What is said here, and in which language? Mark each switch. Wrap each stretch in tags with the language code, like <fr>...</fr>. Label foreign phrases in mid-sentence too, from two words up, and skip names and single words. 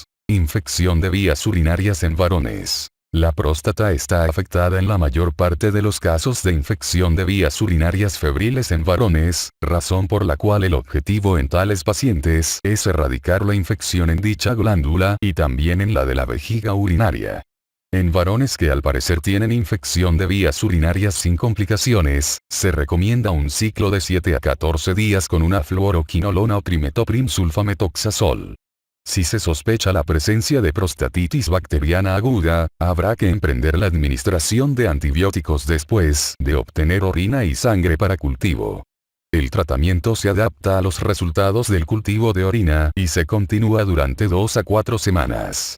<es>Infección de vías urinarias en varones. La próstata está afectada en la mayor parte de los casos de infección de vías urinarias febriles en varones, razón por la cual el objetivo en tales pacientes es erradicar la infección en dicha glándula y también en la de la vejiga urinaria. En varones que al parecer tienen infección de vías urinarias sin complicaciones, se recomienda un ciclo de 7 a 14 días con una fluoroquinolona o trimetoprim sulfametoxazol. Si se sospecha la presencia de prostatitis bacteriana aguda, habrá que emprender la administración de antibióticos después de obtener orina y sangre para cultivo. El tratamiento se adapta a los resultados del cultivo de orina y se continúa durante 2 a 4 semanas.</es>